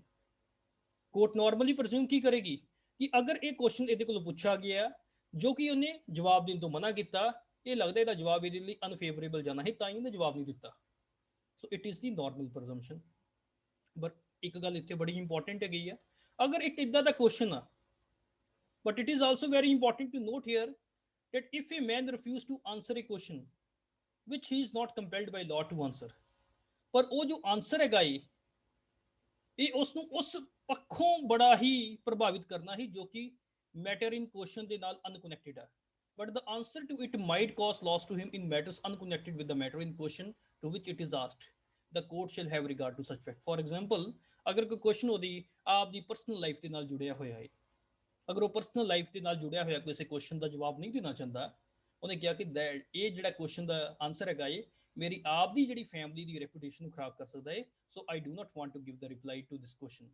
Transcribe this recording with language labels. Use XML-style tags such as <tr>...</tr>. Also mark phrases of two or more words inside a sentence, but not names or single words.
<pa>ਕੋਰਟ</pa> <en>normally presume</en> <pa>ਕੀ ਕਰੇਗੀ ਕਿ ਅਗਰ ਇਹ ਕੁਐਸਚਨ ਇਹਦੇ ਕੋਲੋਂ ਪੁੱਛਿਆ ਗਿਆ ਜੋ ਕਿ ਉਹਨੇ ਜਵਾਬ ਦੇਣ ਤੋਂ ਮਨਾ ਕੀਤਾ, ਇਹ ਲੱਗਦਾ ਇਹਦਾ ਜਵਾਬ ਇਹਦੇ ਲਈ ਅਨਫੇਵਰੇਬਲ ਜਾਣਾ ਹੈ, ਤਾਂ ਹੀ ਉਹਨੇ ਜਵਾਬ ਨਹੀਂ ਦਿੱਤਾ।</pa> <en>so it is the normal presumption.</en> <pa>ਬਟ ਇੱਕ ਗੱਲ ਇੱਥੇ ਬੜੀ ਇੰਪੋਰਟੈਂਟ ਹੈਗੀ ਆ, ਅਗਰ ਇੱਕ ਇੱਦਾਂ ਦਾ ਕੁਐਸਚਨ ਆ,</pa> <en>but it is also very important to note here that if a man refuse to answer a question which he is not compelled by law to answer,</en> <pa>ਪਰ ਉਹ ਜੋ ਆਨਸਰ ਹੈਗਾ ਇਹ ਉਸ ਨੂੰ ਉਸ ਪੱਖੋਂ ਬੜਾ ਹੀ ਪ੍ਰਭਾਵਿਤ ਕਰਨਾ ਹੀ ਜੋ ਕਿ</pa> <en>matter in question</en> <pa>ਦੇ ਨਾਲ ਅਨਕਨੈਕਟਡ ਹੈ,</pa> <en>but the answer to it might cause loss to him in matters unconnected with the matter in question to which it is asked। the court shall have regard to such fact। for example,</en> <pa>ਅਗਰ ਕੋਈ ਕੁਐਸਚਨ ਉਹਦੀ ਆਪ ਦੀ</pa> <en>personal life</en> <pa>ਦੇ ਨਾਲ ਜੁੜਿਆ ਹੋਇਆ ਹੈ, ਅਗਰ ਉਹ</pa> <en>personal life</en> <pa>ਦੇ ਨਾਲ ਜੁੜਿਆ ਹੋਇਆ ਕਿਸੇ ਕੁਐਸਚਨ ਦਾ ਜਵਾਬ ਨਹੀਂ ਦੇਣਾ ਚਾਹੁੰਦਾ, ਉਹਨੇ ਕਿਹਾ ਕਿ ਇਹ ਜਿਹੜਾ ਕੁਐਸਚਨ ਦਾ ਆਨਸਰ ਹੈਗਾ ਇਹ ਮੇਰੀ ਆਪ ਦੀ ਜਿਹੜੀ ਫੈਮਿਲੀ ਦੀ ਰੈਪੂਟੇਸ਼ਨ ਨੂੰ ਖਰਾਬ ਕਰ ਸਕਦਾ ਹੈ,</pa> <en>so I do not want to give the reply to this question.</en>